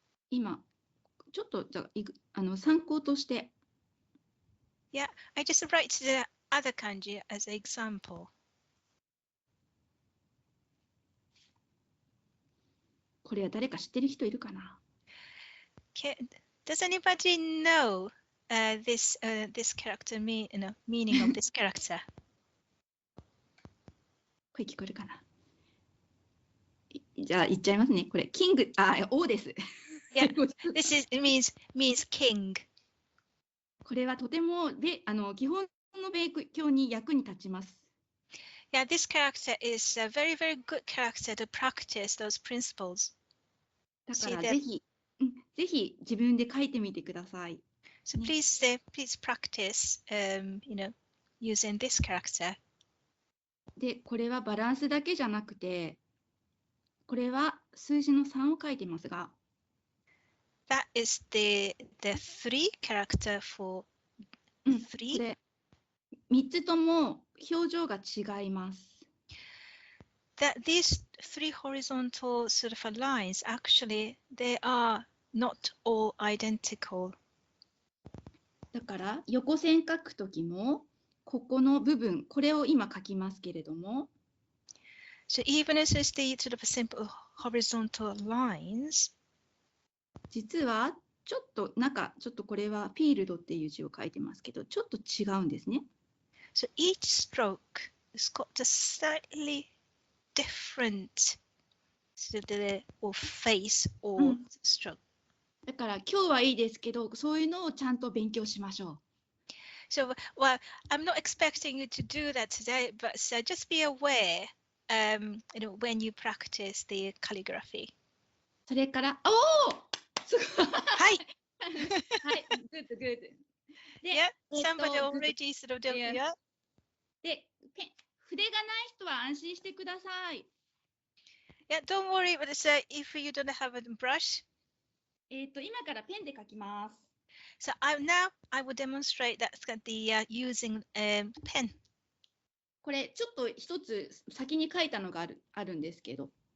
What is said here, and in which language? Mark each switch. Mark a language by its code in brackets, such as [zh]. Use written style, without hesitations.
[ja] 今ちょっとじゃあ参考として。 [en] Yeah, I just write the other kanji as an example. [ja] これは誰か知ってる人いるかな？ [en] Does anybody know this character meaning of this character? [ja] 声聞こえるかな？じゃあ言っちゃいますね。これキング王です。 [en] Yeah, means king. [ja] これはとても基本の勉強に役に立ちます。 [en] Yeah, this character is a very, very good character to practice those principles. [ja] だからぜひ自分で書いてみてください。 [en] So please practice, using this character. [ja] で、これはバランスだけじゃなくて、これは数字の3を書いてますが。 [en] That is the 3 character for 3. [ja] これ3つとも表情が違います。 [en] That these 3 horizontal sort of lines, actually, they are not all identical. [ja] だから横線書くときもここの部分、これを今書きますけれども。 [en] So even as it's the sort of simple horizontal lines, [ja] 実はちょっとこれはフィールドっていう字を書いてますけど、ちょっと違うんですね。 [en] So each stroke has got a slightly different sort of or face or stroke. [ja] だから今日はいいですけど、そういうのをちゃんと勉強しましょう。 [en] So, well, I'm not expecting you to do that today, but just be aware, when you practice the calligraphy. [ja] それから、すごい。はい。はい、good. で、 [en] Yeah, somebody already sort of did it. [ja] で、筆がない人は安心してください。 [en] Yeah, don't worry, but if you don't have a brush. [ja] 今からペンで書きます。 [en] So now I will demonstrate that using pen. [ja] これちょっと一つ先に書いたのがあるんですけど。